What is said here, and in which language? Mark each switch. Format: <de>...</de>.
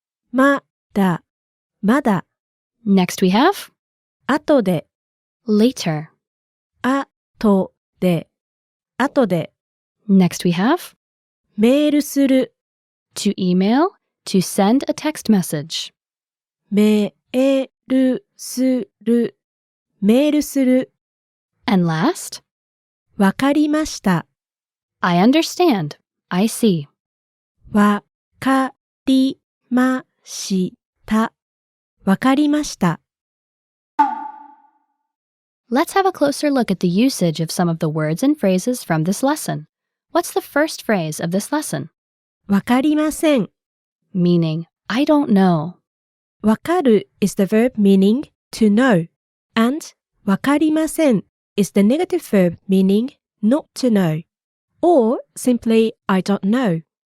<ja>まだ、まだ、</ja> <en>Next we have</en> <ja>後で、</ja> <en>later.</en> <ja>後で、後で、</ja> <en>Next we have</en> <ja>メールする、</ja> <en>to email, to send a text message.</en> <ja>メールする、メールする、</ja> <en>And last,</en> <ja>わかりました、</ja> <en>I understand, I see.</en> <ja>わかりました、わかりました。</ja> <en>Let's have a closer look at the usage of some of the words and phrases from this lesson. What's the first phrase of this lesson?</en> <ja>わかりません。</ja> <en>Meaning, I don't know. わかる is the verb meaning to know, and わかりません is the negative verb meaning not to know, or simply I don't know.</en>